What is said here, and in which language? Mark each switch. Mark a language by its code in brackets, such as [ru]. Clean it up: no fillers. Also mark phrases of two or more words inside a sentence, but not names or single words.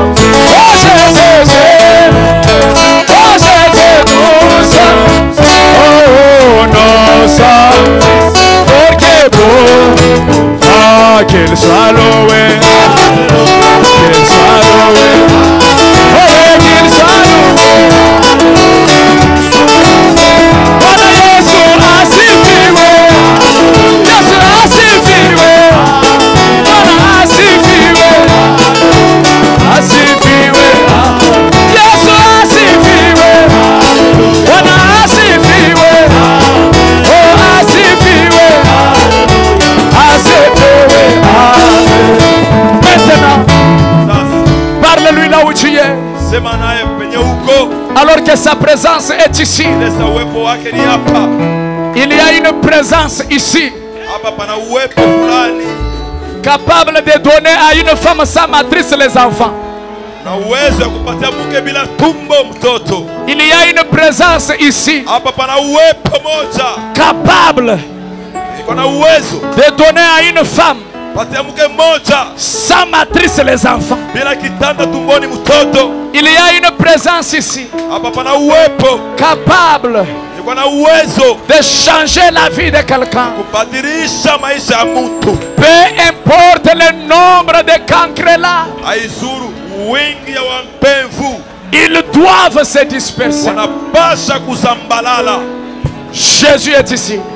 [fr] Qu'il soit loué, qu'il soit loué, oh qu'il soit loué. [sw] Bwana Yesu asifiwe, Yesu asifiwe, Bwana asifiwe, asifiwe, Yesu asifiwe, Bwana asifiwe, oh asifiwe, asifiwe. [fr] Maintenant, parle-lui là où tu es. Alors que sa présence est ici. Il y a une présence ici capable de donner à une femme sans matrice les enfants. [sw] Na uwezo ya kupatia mke bila tumbo mtoto. [fr] Il y a une présence ici. [sw] Hapa pana uwepo moja. [fr] Capable. [sw] Iko na uwezo [fr] de donner à une femme [sw] patia mke moja [fr] sans matrice les enfants. [sw] Bila kitanda tumboni mtoto. [fr] Il y a une présence ici. [sw] Hapa pana uwepo [fr] capable de changer la vie de quelqu'un. Peu importe le nombre de cancres là, ils doivent se disperser. Jésus est ici.